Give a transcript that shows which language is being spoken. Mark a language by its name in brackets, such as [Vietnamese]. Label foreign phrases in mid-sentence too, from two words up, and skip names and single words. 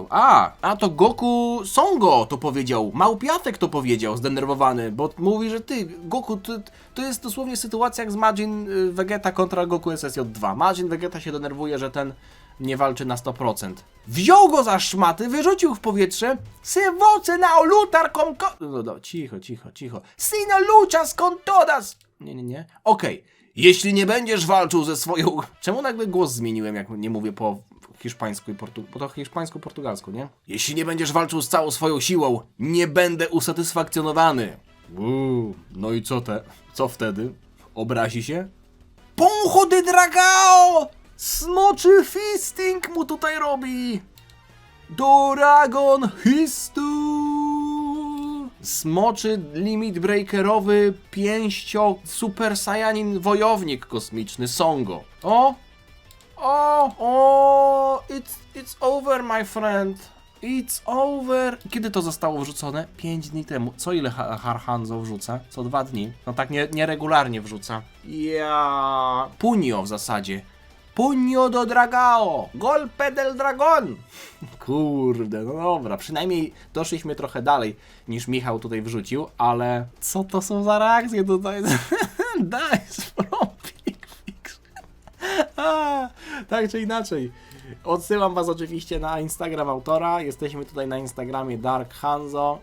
[Polish] A to Goku Songo to powiedział. Małpiatek to powiedział, zdenerwowany, bo mówi, że ty, Goku, to jest dosłownie sytuacja jak z Majin Vegeta kontra Goku SSJ2. Majin Vegeta się denerwuje, że ten nie walczy na 100%. Wziął go za szmaty, wyrzucił w powietrze. [Portuguese] Se voce na lutar con... [Polish] No, cicho. [Spanish] Sino luchas con todas... [Polish] Nie. Okej. Jeśli nie będziesz walczył ze swoją... Czemu nagle głos zmieniłem, jak nie mówię po hiszpańsku i bo to hiszpańsko-portugalsku, nie? Jeśli nie będziesz walczył z całą swoją siłą, nie będę usatysfakcjonowany. No i co wtedy? Obrazi się? [Portuguese] Poncho de Dragao! [Polish] Smoczy fisting mu tutaj robi! Dragon Histu! Smoczy limit breakerowy pięścio Super Saiyanin wojownik kosmiczny Songo. [English] It's over, my friend. It's over. [Polish] Kiedy to zostało wrzucone? 5 dni temu. Co ile Hanzo wrzuca? Co 2 dni. No tak nieregularnie wrzuca. Punio w zasadzie. [Spanish] Puño do Dragao! Golpe del Dragon! [Polish] Kurde, no dobra, przynajmniej doszliśmy trochę dalej niż Michał tutaj wrzucił, ale co to są za reakcje tutaj? [English] Dice from Fix. [Polish] Tak czy inaczej. Odsyłam was oczywiście na Instagram autora. Jesteśmy tutaj na Instagramie Dark Hanzo.